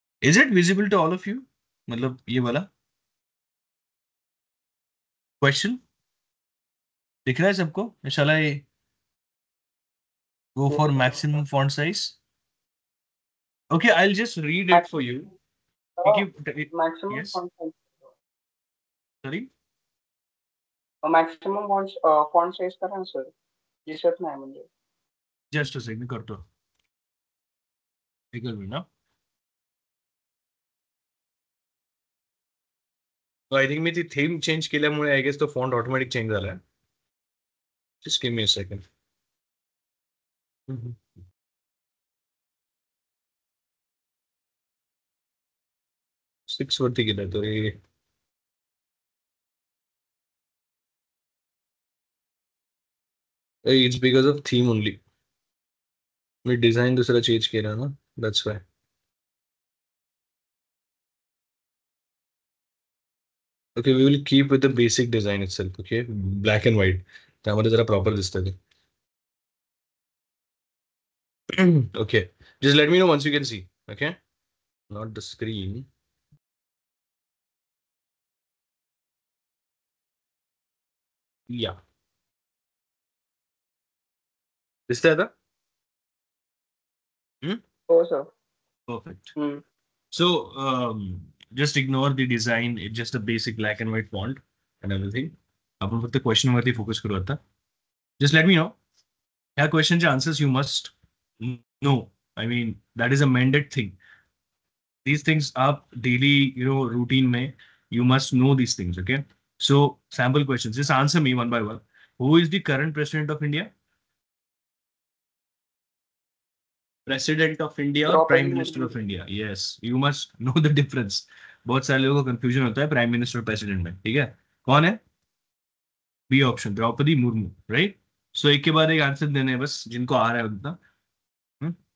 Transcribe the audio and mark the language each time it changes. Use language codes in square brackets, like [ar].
[en] is it visible to all of you, [hi] मतलब ये वाला क्वेश्चन दिख रहा है सबको? [en] इंशाल्लाह ये go for maximum font size. Okay, I will just read it for you, [hi] क्योंकि [en] maximum yes, font, sorry, [mr] maximum font size करा ना सर, दिसत नाही म्हणजे. [en] just a second [mr] करतो, एक मिनिट ना। [en] I think [mr] मी ती थीम चेंज केल्यामुळे [en] I guess [mr] तो फॉन्ट ऑटोमॅटिक चेंज झालाय. [en] Just give me a second. [mr] 6 वरती गेलाय तो रे. [en] It's because of theme only. [mr] मी design दुसरा चेंज केला ना, [en] That's why. Okay, we will keep with the basic design itself. Okay, black and white, [mr] त्यामध्ये जरा proper दिसतं ते. [en] Okay, just let me know once you can see. Okay, not the screen. [mr] Yeah, दिसतंय आता? Hmm? हो sir. [en] Perfect. Hmm. So just ignore the design. It's just a basic black and white font and everything. [mr] आपण फक्त question वरती focus करू आता. [en] Just let me know. [mr] ह्या क्वेश्चनचे answers [en] You must know. I mean, that is a mandate thing. These things [hi] आप daily, routine में [en] you must know these things. Okay. So sample questions. Just answer me one by one. Who is the current president of India? President of India और prime Draupadi minister Murmu. Of India, yes, you must know the difference. [hi] बहुत सारे लोगों को confusion होता है prime minister और president में, ठीक है। कौन है? B option, Draupadi Murmu, right. सो एक के बाद एक आंसर देने हैं बस, जिनको आ रहा है उतना।